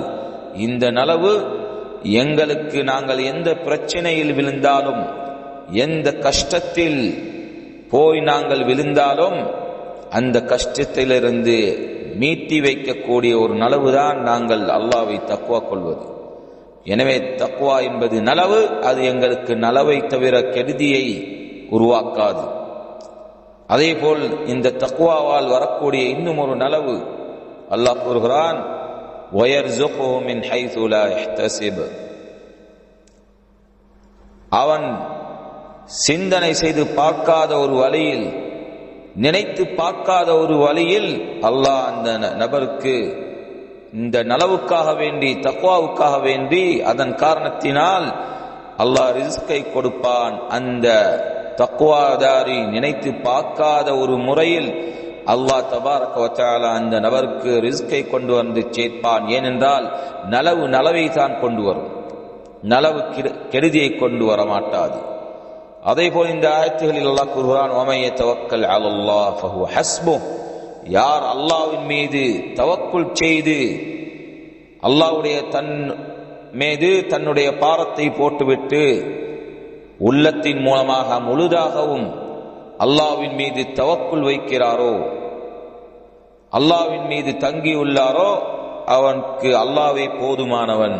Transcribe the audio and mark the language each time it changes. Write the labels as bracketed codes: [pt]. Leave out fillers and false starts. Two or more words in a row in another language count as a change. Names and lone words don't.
[ta] இந்த நலவு எங்களுக்கு நாங்கள் எந்த பிரச்சனையில் விழுந்தாலும், எந்த கஷ்டத்தில் போய் நாங்கள் விழுந்தாலும் அந்த கஷ்டத்திலிருந்து மீட்டி வைக்கக்கூடிய ஒரு நலவுதான் நாங்கள் அல்லாஹ்வை தக்வா கொள்வது. எனவே தக்வா என்பது நலவு. அது எங்களுக்கு நலவை தவிர கெடுதியை உருவாக்காது. அதேபோல் இந்த தக்வாவால் வரக்கூடிய இன்னும் ஒரு நலவு அல்லாஹ் கூறுகிறான், [ar] وَيَرْزُقُهُ مِنْ حَيْثُ لَا يَحْتَسِبُ [ta] அவன் சிந்தனை செய்து பார்க்காத ஒரு வழியில், நினைத்து பார்க்காத ஒரு வழியில் அல்லாஹ் அந்த நபருக்கு இந்த நலவுக்காக வேண்டி, தக்வாவுக்காக வேண்டி, அதன் காரணத்தினால் அல்லாஹ் ரிஸ்கை கொடுப்பான். அந்த தக்வாதாரி நினைத்து பார்க்காத ஒரு முறையில் [ar] الله تبارك وتعالى [ta] அந்த நபருக்கு ரிஸ்கை கொண்டு வந்து சேர்ப்பான். ஏனென்றால் நலவு நலவை தான் கொண்டு வரும், நலவு கெடுதியை கொண்டு வர மாட்டாது. அதேபோல் இந்த ஆயத்துகளில் அல்லாஹ் கூறுகிறான், [ar] وَمَن يَتَوَكَّلْ عَلَى اللَّهِ فَهُوَ حَسْبُهُ [ta] யார் அல்லாஹ்வின் மீது தவக்குல் செய்து அல்லாஹ்வுடைய தன் மீது தன்னுடைய பாரத்தை போட்டுவிட்டு உள்ளத்தின் மூலமாக முழுதாகவும் அல்லாஹ்வின் மீது தவக்குல் வைக்கிறாரோ, அல்லாஹ்வின் மீது தங்கியுள்ளாரோ அவனுக்கு அல்லாஹ்வே போதுமானவன்.